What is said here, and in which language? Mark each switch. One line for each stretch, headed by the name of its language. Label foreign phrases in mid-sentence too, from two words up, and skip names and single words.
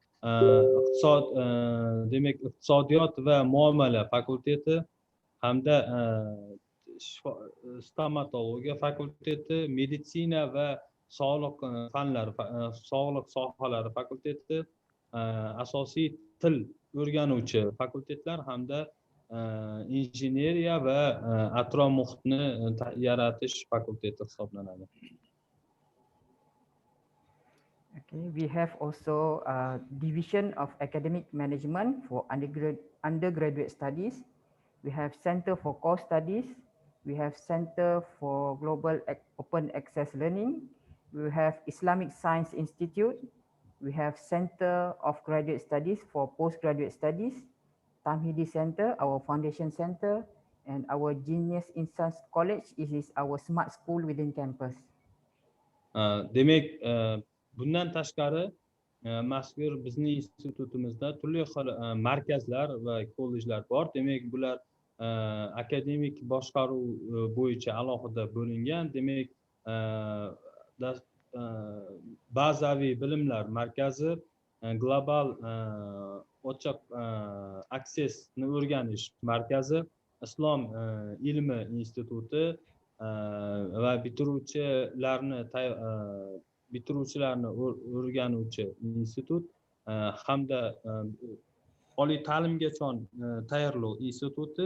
Uzbek: demek iqtisodiyot va muomala fakulteti hamda stomatologiya fakulteti, meditsina va sog'liq fanlari, sog'liq sohalari fakulteti, asosiy til o'rganuvchi fakultetlar hamda injineriya va atrof muhitni yaratish fakulteti hisoblanadi.
English: Okay, we have also a division of academic management for undergraduate studies. We have Center for Core Studies. We have Center for Global Open Access Learning. We have Islamic Science Institute. We have Center of Graduate Studies for Postgraduate Studies, Tamhidi Center, our foundation center, and our Genius Instance College is our smart school within campus.
Uzbek: Demek bundan tashqari mazkur bizning institutimizda turli xil markazlar va kollejlar bor. Demek bular akademik boshqaruv bo'yicha alohida bo'lingan. Demek bazaviy bilimlar markazi, global ochiq aksesni o'rganish markazi, islom ilmi instituti va bitiruvchilarni o'rganuvchi institut hamda oliy ta'limgacha tayyorlov instituti.